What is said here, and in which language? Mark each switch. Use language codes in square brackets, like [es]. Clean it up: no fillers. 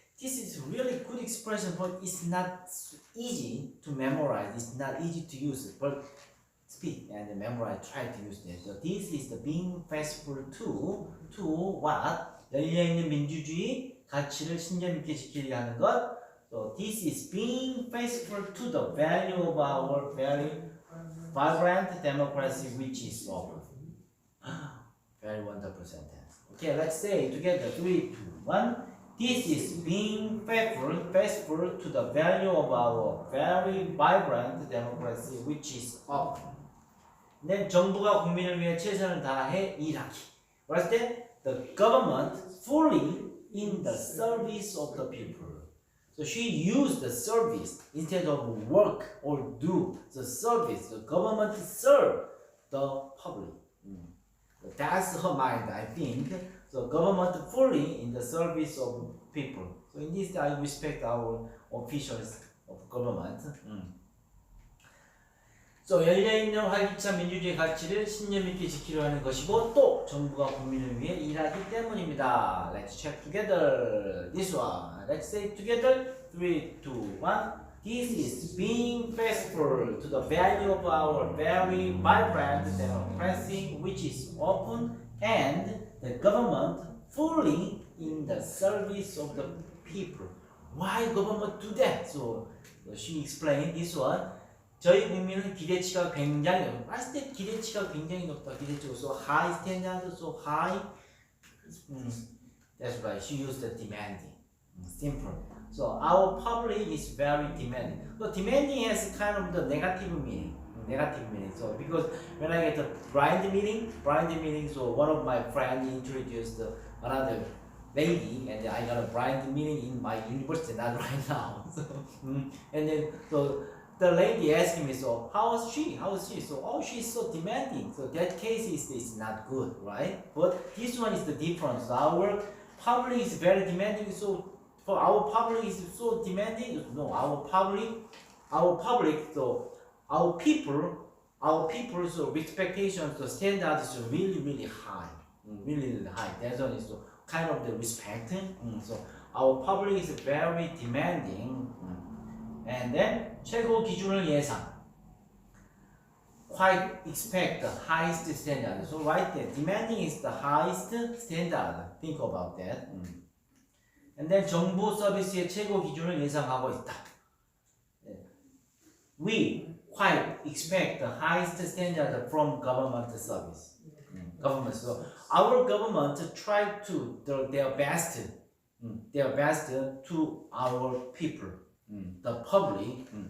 [en] This is really good expression, but it's not easy to memorize. It's not easy to use, but speak and memorize. Try to use it. So this is the being faithful to what? [ko] 열려있는 민주주의 가치를 신념 있게 지키려 하는 것. [en] So this is being faithful to the value of our very vibrant democracy, which is open. Very wonderful sentence. Okay, let's say together 3, 2, 1. This is being faithful to the value of our very vibrant democracy, which is open. Then [ko] 정부가 국민을 위해 최선을 다해 일하기. [en] What's that? The government fully in the service of the people. So she used the service instead of work or do the service. The government serve the public. That's her mind, I think. So government fully in the service of people. So in this, I respect our officials of government. So [ko] 열려있는 활기찬 민주주의 가치를 신념 있게 지키려 하는 것이고 또 정부가 국민을 위해 일하기 때문입니다. [en] Let's check together this one. Let's say together 3, 2, 1. This is being faithful to the value of our very vibrant democracy, which is open and the government fully in the service of the people. Why government do that? So she explained this one. [ko] 저희 국민은 기대치가 굉장히 높다. 봤을 때 기대치가 굉장히 높다. 기대치가 [en] so high standard, so high. That's right. She used the demanding. Simple. So our public is very demanding. So demanding has kind of the negative meaning. So because when I get the blind meaning, so one of my friends introduced another lady, and I got a blind meaning in my university, not right now. So and then so the lady asked me, so how is she? So oh, she's so demanding. So that case is not good, right? But this one is the difference. Our public is very demanding. So for our public is so demanding. No, our public. So our people's expectations, the standards is really high, really high. That's one is kind of the respect. So our public is very demanding. And then [ko] 최고 기준을 예상. [en] Quite expect the highest standard. So right there, demanding is the highest standard. Think about that. And then [ko] 정부 서비스의 최고 기준을 예상하고 있다. [en] We quite expect the highest standard from government service. Government. So our government try to do their best their best to our people, the public.